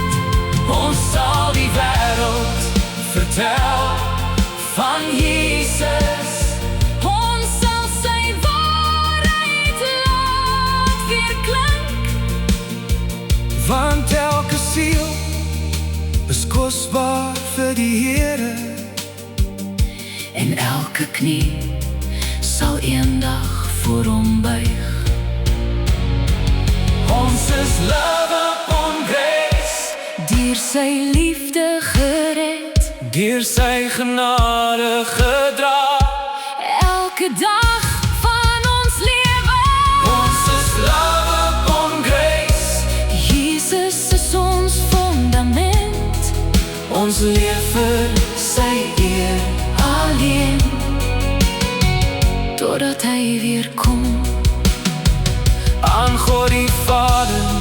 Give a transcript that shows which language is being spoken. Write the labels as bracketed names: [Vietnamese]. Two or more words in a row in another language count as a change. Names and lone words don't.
[Afrikaans] Ons sal die wêreld vertel van Jesus, ons sal sy waarheid laat weerklink, want elke siel is kosbaar vir die Here, en elke knie sal eendag voor hom buig. Ons is [English] love upon grace, [Afrikaans] deur sy liefde gered, deur sy genade gedra, elke dag van ons lewe. Ons is [English] love upon grace, [Afrikaans] Jesus is ons fundament, ons leef vir sy eer alleen, totdat hy weer kom. Aan God die Vader